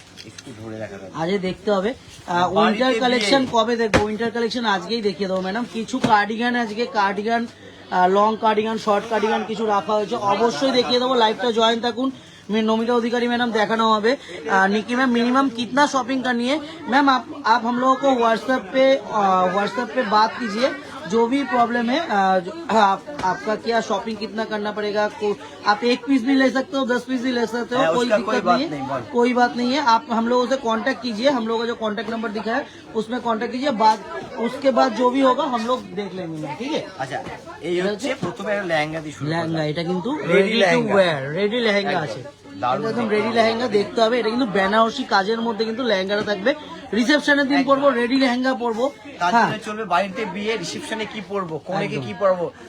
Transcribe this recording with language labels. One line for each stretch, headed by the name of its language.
Bangla: একটু ধরে দেখা যাবে, আজকে দেখতে হবে। উইন্টার কালেকশন কবে দেখবো? উইন্টার কালেকশন আজকেই দেখিয়ে দেবো ম্যাডাম। কিছু কার্ডিগান, আজকে cardigan, long cardigan, short cardigan কিছু রাখা হয়েছে, অবশ্যই দেখিয়ে দেবো। লাইভটা জয়েন থাকুন।
Hindi: नमिता अधिकारी मैडम देखाना होगा। निकी मैम मिनिमम कितना शॉपिंग करनी है? मैम आप हम लोगों को व्हाट्सएप पे बात कीजिए, जो भी प्रॉब्लम है। आपका क्या शॉपिंग कितना करना पड़ेगा? आप 1 पीस भी ले सकते हो, 10 पीस भी ले सकते हो, कोई दिक्कत नहीं है, कोई बात नहीं है। आप हम लोगों से कांटेक्ट कीजिए, हम लोगों का जो कांटेक्ट नंबर दिखा है उसमें कांटेक्ट कीजिए। उसके बाद जो भी होगा हम लोग देख लेंगे, ठीक है।
Bangla: আচ্ছা, এই হচ্ছে প্রথমে একটা লেহেঙ্গা দিয়ে শুরু। লেহেঙ্গা, এটা কিন্তু ready to wire, ready lehenga আছে, একদম রেডি লেহেঙ্গা দেখতে হবে। এটা কিন্তু বেনারসি কাজের মধ্যে কিন্তু লেহেঙ্গাটা থাকবে। রিসেপশনের দিন পরবো রেডি লেহেঙ্গা পরবো, তার জন্য চলবে বাড়িতে বিয়ে, রিসেপশনে কি পরবো, কোনেকে কি পরবো।